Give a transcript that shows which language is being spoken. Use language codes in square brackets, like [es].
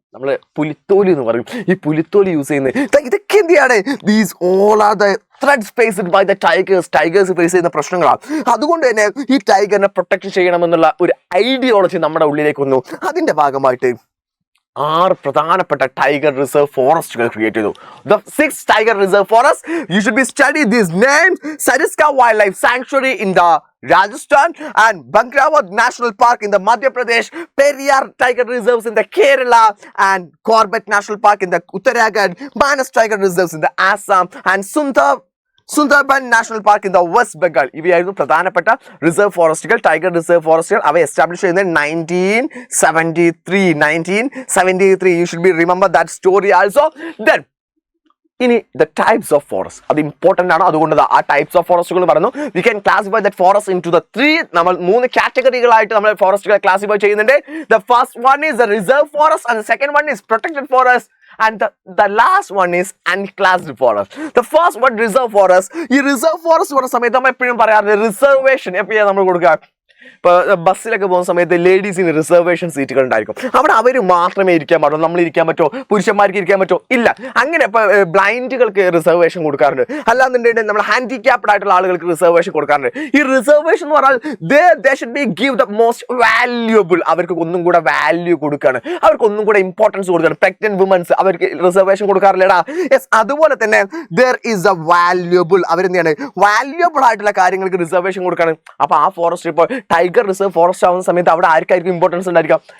[ml] നമ്മൾ പുലിത്തോലി എന്ന് പറയും, ഈ പുലിത്തോലി യൂസ് ചെയ്യുന്നത്. ഇതൊക്കെ എന്തിയാണ്? [en] these all are the threats faced by the tigers [ml] face ചെയ്യുന്ന പ്രശ്നങ്ങളാണ്. അതുകൊണ്ട് തന്നെ ഈ ടൈഗറിനെ പ്രൊട്ടക്ട് ചെയ്യണമെന്നുള്ള ഒരു ഐഡിയോളജി നമ്മുടെ ഉള്ളിലേക്ക് വന്നു. അതിന്റെ ഭാഗമായിട്ട് 6 പ്രധാനപ്പെട്ട ടൈഗർ റിസർവ് ഫോറസ്റ്റുകൾ ക്രിയേറ്റ് ചെയ്തു. [en] The 6 tiger reserve forests, you should be study these names: Sariska Wildlife Sanctuary in the Rajasthan and Bankrawat National Park in the Madhya Pradesh, Periyar Tiger Reserves in the Kerala and Corbett National Park in the Uttarakhand, Manas Tiger Reserves in the Assam and Sundarban National Park in the West Bengal. [ml] ഇവയായിരുന്നു പ്രധാനപ്പെട്ട reserve ഫോറസ്റ്റുകൾ, tiger reserve ഫോറസ്റ്റുകൾ. അവ establish ചെയ്യുന്നത് 1973. [en] You should be remember that story also. Then ഇനി the types of forest, [ml] അത് important ആണ്. അതുകൊണ്ട് ആ types of ഫോറസ്റ്റുകൾ പറഞ്ഞു. [en] we can classify that forest into the 3, [ml] നമ്മൾ 3 കാറ്റഗറികളായിട്ട് നമ്മൾ ഫോറസ്റ്റുകളെ ക്ലാസിഫൈ ചെയ്യുന്നുണ്ട്. [en] The first one is the reserve forest and the second one is protected forest and the last one is unclassed forest. The first one reserve forest. [ml] ഈ reserve forest പറഞ്ഞ സമയത്ത് നമ്മൾ എപ്പോഴും പറയാറുണ്ട് reservation എപ്പോഴാണ് നമ്മൾ കൊടുക്കുക. ഇപ്പോൾ ബസ്സിലൊക്കെ പോകുന്ന സമയത്ത് ലേഡീസിന് റിസർവേഷൻ സീറ്റുകൾ ഉണ്ടായിരിക്കും. അവിടെ അവർ മാത്രമേ ഇരിക്കാൻ പാടുള്ളൂ. നമ്മൾ ഇരിക്കാൻ പറ്റുമോ? പുരുഷന്മാർക്ക് ഇരിക്കാൻ പറ്റുമോ? ഇല്ല. അങ്ങനെ ഇപ്പോൾ ബ്ലൈൻഡുകൾക്ക് റിസർവേഷൻ കൊടുക്കാറുണ്ട്. അല്ലാന്നുണ്ടെങ്കിൽ നമ്മൾ ഹാൻഡിക്യാപ്ഡ് ആയിട്ടുള്ള ആളുകൾക്ക് റിസർവേഷൻ കൊടുക്കാറുണ്ട്. ഈ റിസർവേഷൻ എന്ന് പറഞ്ഞാൽ [en] they should be give the most valuable. [ml] അവർക്ക് ഒന്നും കൂടെ വാല്യൂ കൊടുക്കുകയാണ്, അവർക്ക് ഒന്നും കൂടെ ഇമ്പോർട്ടൻസ് കൊടുക്കുകയാണ്. പ്രഗ്നന്റ് വുമൻസ് അവർക്ക് റിസർവേഷൻ കൊടുക്കാറില്ലടാ. യെസ്, അതുപോലെ തന്നെ [en] there is a valuable, [ml] അവരെന്താണ് വാല്യൂബിൾ ആയിട്ടുള്ള കാര്യങ്ങൾക്ക് റിസർവേഷൻ കൊടുക്കുകയാണ്. അപ്പോൾ ആ ഫോറസ്റ്റ് ഇപ്പോൾ ടൈഗർ റിസർവ് ഫോറസ്റ്റ് ആവുന്ന സമയത്ത് അവിടെ ആർക്കായിരിക്കും ഇമ്പോർട്ടൻസ് ഉണ്ടായിരിക്കുക?